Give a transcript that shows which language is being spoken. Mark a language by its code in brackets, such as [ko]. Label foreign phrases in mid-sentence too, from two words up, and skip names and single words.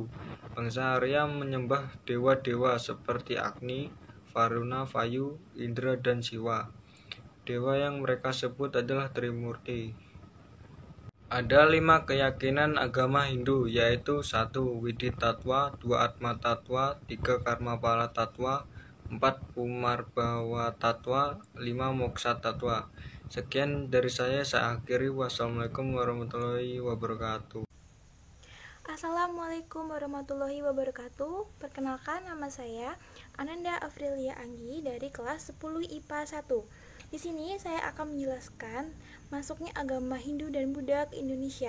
[id] Bangsa Arya menyembah dewa-dewa seperti Agni, Varuna, Vayu, Indra, dan Siwa. Dewa yang mereka sebut adalah Trimurti. Ada 5 keyakinan agama Hindu, yaitu 1. Widi Tattva, 2. Atma Tattva, 3. Karmapala Tattva, 4. Pumarbhawa Tattva, 5. Moksha Tattva. Sekian dari saya akhiri. [ar] والسلام عليكم ورحمة الله وبركاته. السلام عليكم ورحمة الله وبركاته. [id] Perkenalkan, nama saya Ananda Afrilia Anggi dari kelas 10 IPA 1. Di sini saya akan menjelaskan masuknya agama Hindu dan Buddha ke Indonesia.